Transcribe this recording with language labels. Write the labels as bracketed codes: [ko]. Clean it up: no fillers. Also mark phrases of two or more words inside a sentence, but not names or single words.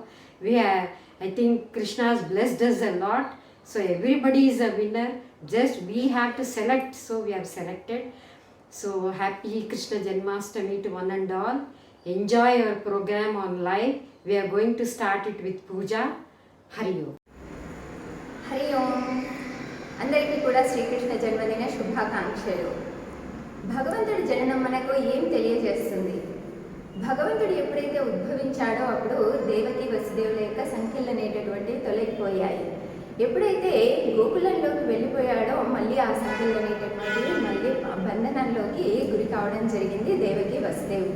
[en] I think Krishna has blessed us a lot. So everybody is a winner. Just we have to select. So we have selected. So happy Krishna Janmashtami to one and all. Enjoy our program on live. We are going to start it with puja. [sa] Hari Om. Hari Om. [te] అందరికీ కూడా శ్రీకృష్ణ జన్మదిన శుభాకాంక్షలు. భగవంతుడి జననం మనకు ఏం తెలియజేస్తుంది? భగవంతుడు ఎప్పుడైతే ఉద్భవించాడో అప్పుడు దేవకి వసుదేవుల యొక్క సంఖ్యలు అనేటటువంటి తొలగిపోయాయి. ఎప్పుడైతే గోకులంలోకి వెళ్ళిపోయాడో మళ్ళీ ఆ సంఖ్యలు అనేటటువంటివి మళ్ళీ బంధనంలోకి గురి కావడం జరిగింది దేవకి వసుదేవులు.